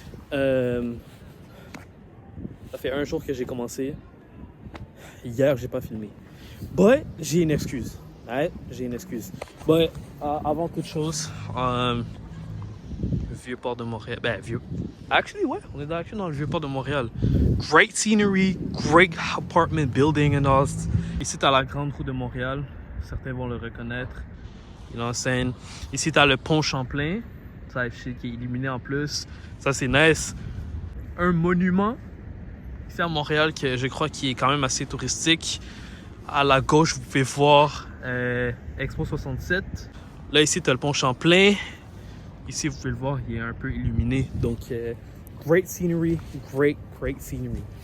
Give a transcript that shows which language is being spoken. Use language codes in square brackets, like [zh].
[fr] Ça fait un jour que j'ai commencé. Hier, j'ai pas filmé. But j'ai une excuse. Right? J'ai une excuse. But avant toute chose, vieux port de Montréal. Ben, vieux. Actually, ouais, on est dans le vieux port de Montréal. [en] Great scenery, great apartment building and all. [fr] Ici, t'as la grande roue de Montréal. Certains vont le reconnaître. Il enseigne. Ici, t'as le pont Champlain. Ça, qui est illuminé en plus. Ça, c'est nice. Un monument ici à Montréal que je crois qui est quand même assez touristique. À la gauche, vous pouvez voir Expo 67. Là, ici, t'as le pont Champlain. Ici, vous pouvez le voir, il est un peu illuminé. Donc, [en] great scenery, great scenery.